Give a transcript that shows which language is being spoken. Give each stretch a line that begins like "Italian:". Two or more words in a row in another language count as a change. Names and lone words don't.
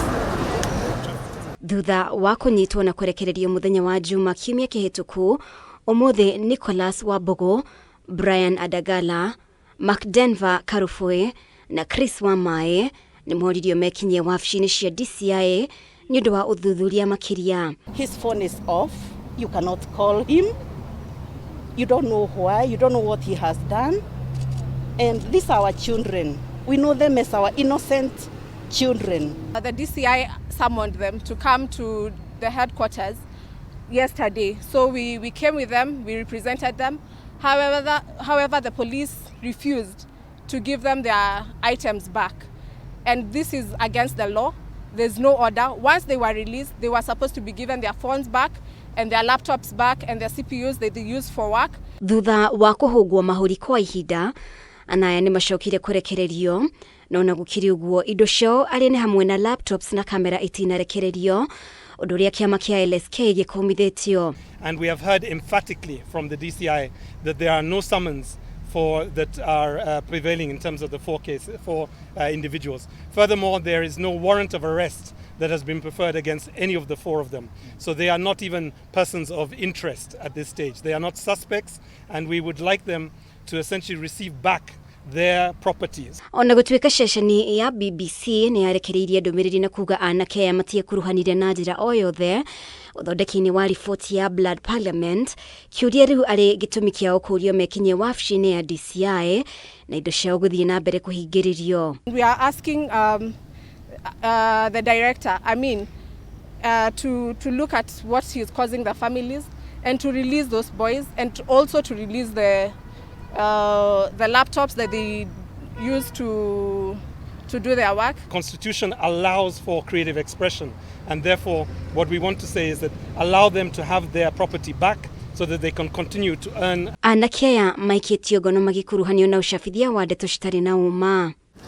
Kikuyu: Thutha wa kunyitwo na kurekererio muthenya wa Juma kiumia kihituku, umuthi Nicholas Wabogo, Brian Adagala, Macdenver Karufue na Chris Wamae ni moririo mekinyie wabici-ini cia DCIA ni undu wa uthuthuria makiria.
English: His phone is off. You cannot call him. You don't know why. You don't know what he has done. And these are our children. We know them as our innocent children. The DCI summoned them to come to the headquarters yesterday. So we came with them, we represented them. However, the police refused to give them their items back. And this is against the law. There's no order. Once they were released, they were supposed to be given their phones back and their laptops back and their CPUs that they use for work.
Kikuyu: Thutha wa kuhugwo mahuri kwa ihinda, anaya ni macokire kurekererio, na ona gukiri uguo indo ciao aria ni hamwe na laptops na kamera itinarekererio, undu uria kiama kia LSK gikumithitio.
English: And we have heard emphatically from the DCI that there are no summons that are prevailing in terms of the four individuals. Furthermore, there is no warrant of arrest that has been preferred against any of the four of them. So they are not even persons of interest at this stage. They are not suspects, and we would like them to essentially receive back their properties.
Kikuyu: Ona gutuika ceceni ya BBC ni yarekereirie ndumiriri na kuga anake aya matie kuruhanire na njira o yothe uthondeki-ini wa riboti ya Blood Parliament, kiuria riu ari gitumi kiao kurio mekinye wabici-ini ya DCI na indo ciao guthie na mbere kuhingiririo.
English: We are asking the director, to look at what is causing the families and to release those boys, and also to release the laptops that they use to do their work. Constitution allows for creative expression, and therefore what we want to say is that allow them to have their property back so that they can continue to earn.
Kikuyu: Anake aya maikitio ngono magikuruhanio na ucabithia wa ndeto citari na uma.